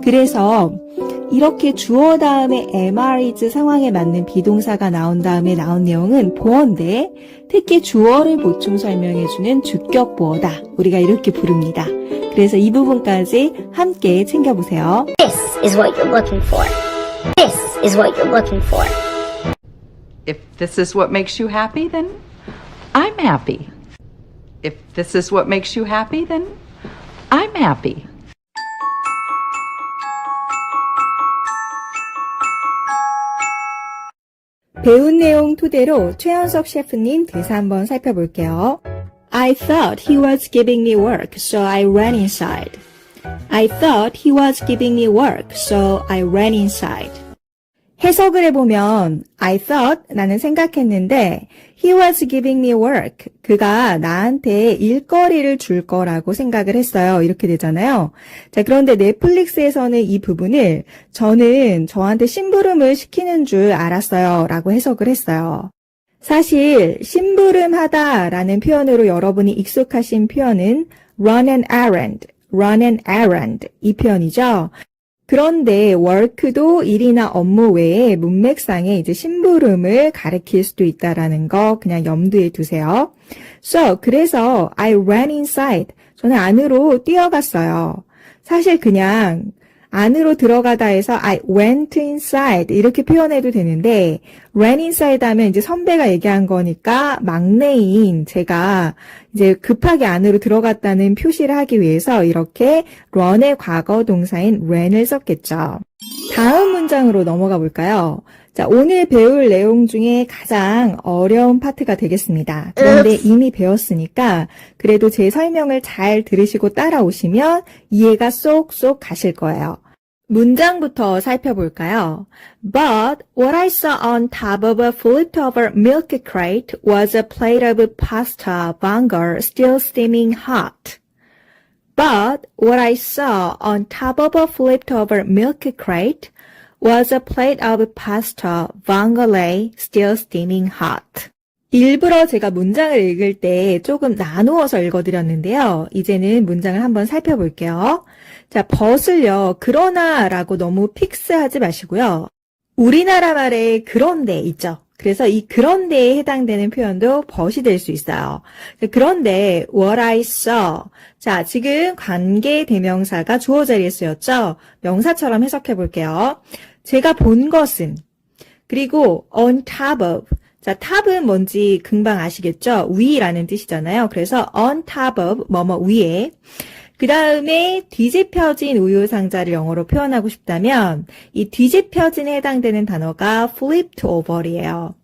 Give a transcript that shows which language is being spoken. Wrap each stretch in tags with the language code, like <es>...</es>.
<ko>그래서 이렇게 주어 다음에 am/is 상황에 맞는 비동사가 나온 다음에 나온 내용은 보어인데 특히 주어를 보충 설명해주는 주격 보어다. 우리가 이렇게 부릅니다. 그래서 이 부분까지 함께 챙겨보세요.</ko> <en>This is what you're looking for. This is what you're looking for. If this is what makes you happy, then I'm happy. If this is what makes you happy, then I'm happy.</en> <ko>배운 내용 토대로 최현석 셰프님 대사 한번 살펴볼게요.</ko> <en>I thought he was giving me work, so I ran inside. I thought he was giving me work, so I ran inside.</en> <ko>해석을 해보면</ko> <en>I thought</en> <ko>나는 생각했는데</ko> <en>he was giving me work</en> <ko>그가 나한테 일거리를 줄 거라고 생각을 했어요. 이렇게 되잖아요. 자, 그런데 넷플릭스에서는 이 부분을 저는 저한테 심부름을 시키는 줄 알았어요 라고 해석을 했어요. 사실 심부름하다 라는 표현으로 여러분이 익숙하신 표현은</ko> <en>run an errand, run an errand</en> <ko>이 표현이죠. 그런데 work도 일이나 업무 외에 문맥상에 이제 심부름을 가리킬 수도 있다라는 거 그냥 염두에 두세요.</ko> <en>So,</en> <ko>그래서</ko> <en>I ran inside.</en> <ko>저는 안으로 뛰어갔어요. 사실 그냥 안으로 들어가다 해서</ko> <en>I went inside</en> <ko>이렇게 표현해도 되는데</ko> <en>ran inside</en> <ko>하면 이제 선배가 얘기한 거니까 막내인 제가 이제 급하게 안으로 들어갔다는 표시를 하기 위해서 이렇게 run의 과거 동사인 ran을 썼겠죠. 다음 문장으로 넘어가 볼까요? 자, 오늘 배울 내용 중에 가장 어려운 파트가 되겠습니다. 그런데 이미 배웠으니까 그래도 제 설명을 잘 들으시고 따라오시면 이해가 쏙쏙 가실 거예요. 문장부터 살펴볼까요?</ko> <en>But what I saw on top of a flipped over milk crate was a plate of pasta vongole still steaming hot. But what I saw on top of a flipped over milk crate was a plate of pasta vongole still steaming hot.</en> <ko>일부러 제가 문장을 읽을 때 조금 나누어서 읽어드렸는데요. 이제는 문장을 한번 살펴볼게요. 자, but을요, 그러나 라고 너무 픽스하지 마시고요. 우리나라 말에 그런데 있죠. 그래서 이 그런데에 해당되는 표현도 but이 될 수 있어요. 그런데</ko> <en>what I saw.</en> <ko>자, 지금 관계 대명사가 주어 자리에 쓰였죠. 명사처럼 해석해 볼게요. 제가 본 것은 그리고</ko> <en>on top of.</en> <ko>자, 탑은 뭔지 금방 아시겠죠? 위라는 뜻이잖아요. 그래서</ko> <en>on top of</en> <ko>뭐뭐 위에. 그 다음에 뒤집혀진 우유상자를 영어로 표현하고 싶다면 이 뒤집혀진에 해당되는 단어가</ko> <en>flipped over</en> <ko>이에요.</ko>